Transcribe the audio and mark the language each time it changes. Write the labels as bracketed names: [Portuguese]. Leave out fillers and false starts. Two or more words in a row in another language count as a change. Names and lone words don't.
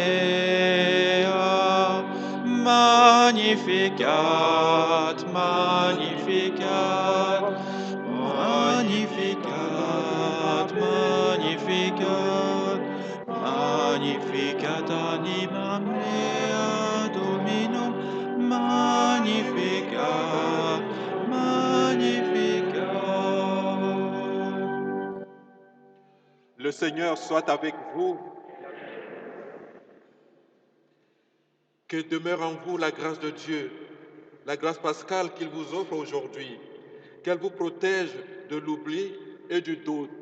[Latin] mea, magnificat, magnificat, magnificat, magnificat, magnificat anima mea Dominum, magnificat, magnificat. [French] Le Seigneur soit avec vous. Que demeure en vous la grâce de Dieu, la grâce pascale qu'il vous offre aujourd'hui, qu'elle vous protège de l'oubli et du doute.